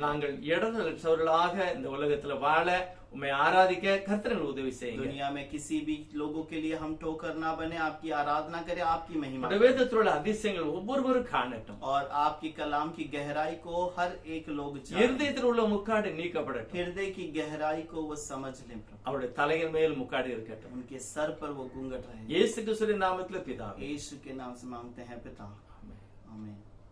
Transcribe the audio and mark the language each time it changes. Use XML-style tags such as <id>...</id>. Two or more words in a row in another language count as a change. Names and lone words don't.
<ta>நாங்கள் இடரலற்றவர்களாக இந்த உலகத்துல வாழ உம்மை ஆராதிக்க கர்த்தர் உதவி செய்யுங்க.</ta> <hi>दुनिया में किसी भी लोगों के लिए हम ठोकर ना बने, आपकी आराधना करें, आपकी महिमा</hi> <ta>உம்முடைய வேதத்தில் உள்ள அதிசயங்கள் ஒவ்வொருவரும் காணட்டும்.</ta> <hi>और आपकी कलाम की गहराई को हर एक लोग जाने.</hi> <ta>இருதயத்தில் உள்ள முக்காடு நீக்கப்படட்டும்.</ta> <hi>हृदय की गहराई को वो समझ लें.</hi> <ta>அவருடைய தலையின் மேல் முக்காடு இருக்கட்டும்.</ta> <hi>उनके सर पर वो घूंघट रहे.</hi> <ta>இயேசு கிறிஸ்துவின் நாமத்தில் பிதாவே.</ta> <hi>यीशु के नाम से मांगते हैं पिता. आमीन.</hi>